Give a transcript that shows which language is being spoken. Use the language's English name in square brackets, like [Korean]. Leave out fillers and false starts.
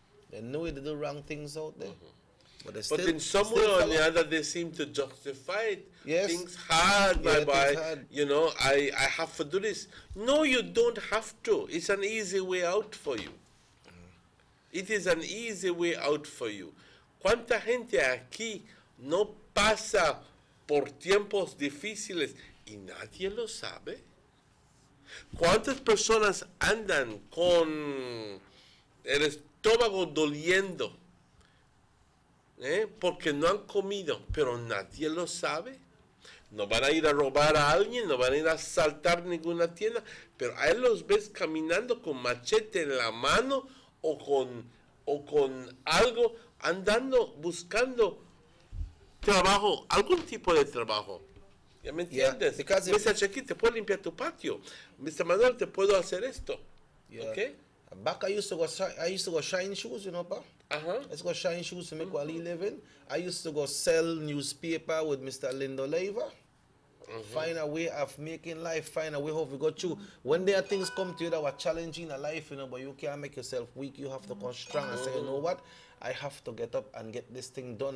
[English] They know they do wrong things out there. But in some way or the other, they seem to justify it. Yes. Things hard, hard. You know, I have to do this. No, you don't have to. It's an easy way out for you. It is an easy way out for you. [Spanish] ¿Cuánta gente aquí no pasa por tiempos difíciles y nadie lo sabe? ¿Cuántas personas andan con el estómago doliendo? Porque no han comido, pero nadie lo sabe. No van a ir a robar a alguien, no van a ir a asaltar ninguna tienda, pero a él los ves caminando con machete en la mano o con algo, andando, buscando trabajo, algún tipo de trabajo. ¿Ya me entiendes? [English] Yeah, [Spanish] Mr. Checky, te puedo limpiar tu patio. Mr. Manuel, te puedo hacer esto. [English] Yeah. Okay. Back I used to go shine shoes, you know, pa. Uh-huh. I used to go shine shoes to make quality living. I used to go sell newspaper with Mr. Lindo Leiva. Find a way of making life, find a way how we go through. When there are things come to you that were challenging in life, you know, but you can't make yourself weak, you have to come strong and say, you know what, I have to get up and get this thing done.